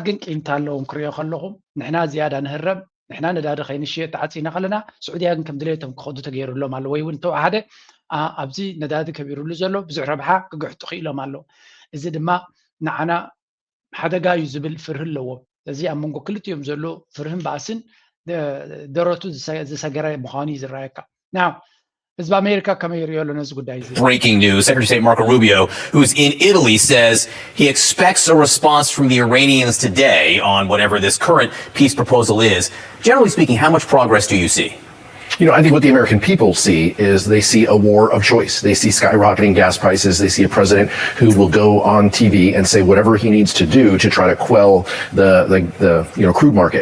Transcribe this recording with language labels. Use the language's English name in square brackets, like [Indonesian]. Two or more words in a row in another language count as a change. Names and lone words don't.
[Tigrinya] ግን ቂምታ ኣለዎም ክሪኦ ከለኹም ንሕና ዝያዳ ንህረብ ንሕና ነዳዲ ከይንሽየጥ ተዓፂና ከለና ስዑድያ ግን ከም ድሌቶም ክኸዱ ተገይሩሎም ኣሎ ወይ እውን ተዋሓደ ኣብዚ ነዳዲ ከቢሩሉ ዘሎ ብዙሕ ረብሓ ክግሕጡ ክኢሎም ኣሎ። እዚ ድማ ንዓና ሓደጋ እዩ ዝብል ፍርህ ኣለዎም። እዚ ኣብ መንጎ ክልቲኦም ዘሎ ፍርህን ባእስን ደረቱ ዝሰገረ ምዃኑ እዩ ዝረኣየካ ናው ህዝቢ ኣሜሪካ ከመይ ይሪኦ ኣሎ ነዚ ጉዳይ እዚ [English] Breaking news, Secretary of State Marco Rubio, who's in Italy, says he expects a response from the Iranians today on whatever this current peace proposal is. Generally speaking, how much progress do you see? You know, I think what the American people see is they see a war of choice. They see skyrocketing gas prices. They see a president who will go on TV and say whatever he needs to do to try to quell the crude market.